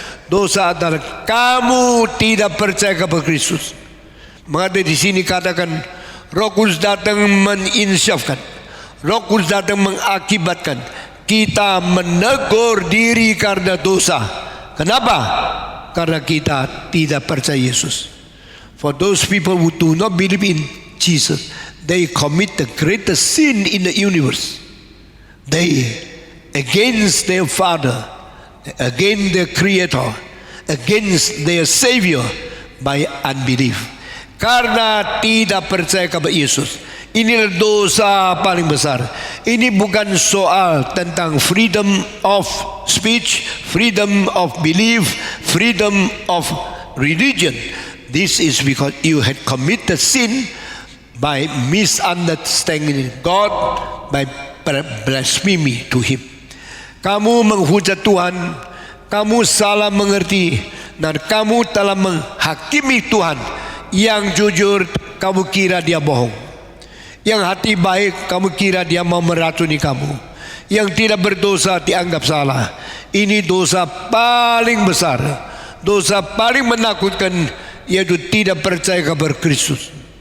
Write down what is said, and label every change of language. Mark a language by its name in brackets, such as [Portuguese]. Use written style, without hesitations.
[Indonesian] Dosa adalah kamu tidak percaya kepada Kristus. Maka di sini katakan Roh Kudus datang menginsyafkan, Roh Kudus datang mengakibatkan kita menegur diri karena dosa. Kenapa? Karena kita tidak percaya Yesus. [English] For those people who do not believe in Jesus, they commit the greatest sin in the universe. They against their Father, against their Creator, against their Savior by unbelief. [Indonesian] Karena tidak percaya kepada Yesus. Inilah dosa paling besar. Ini bukan soal tentang [English] freedom of speech, freedom of belief, freedom of religion. This is because you had committed sin by misunderstanding God, by blasphemy to Him. [Indonesian] Kamu menghujat Tuhan, kamu salah mengerti, dan kamu telah menghakimi Tuhan. Yang jujur, kamu kira dia bohong. Yang hati baik, kamu kira dia mau meracuni kamu. Yang tidak berdosa dianggap salah. Ini dosa paling besar, dosa paling menakutkan, yaitu tidak percaya kepada Kristus.